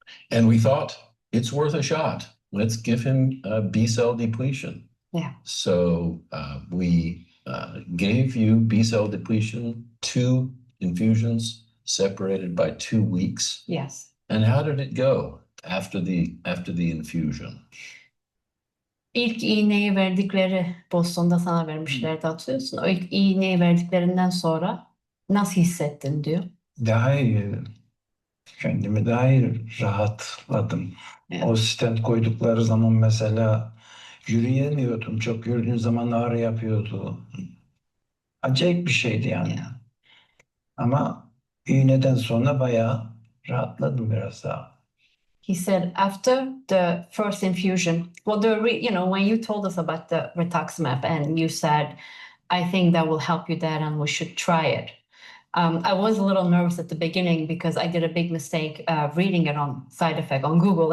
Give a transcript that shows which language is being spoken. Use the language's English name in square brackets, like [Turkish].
[English] And we thought, it's worth a shot. Let's give him B-cell depletion. Yeah. So we gave you B-cell depletion, 2 infusions separated by 2 weeks. Yes. And how did it go after the infusion? [Turkish] İlk iğneyi verdikleri, Boston'da sana vermişlerdi, hatırlıyorsun. O ilk iğneyi verdiklerinden sonra nasıl hissettin diyor. Daha iyi, kendimi daha iyi rahatladım. Evet. O stent koydukları zaman mesela yürüyemiyordum. Çok yürüdüğüm zaman ağrı yapıyordu. Acayip bir şeydi yani. [English] Yeah. [Turkish] Ama İğneden sonra bayağı rahatladım biraz daha. [English] He said after the first infusion, well, when you told us about the Rituximab and you said, I think that will help you that and we should try it. I was a little nervous at the beginning because I did a big mistake reading it on side effect on Google.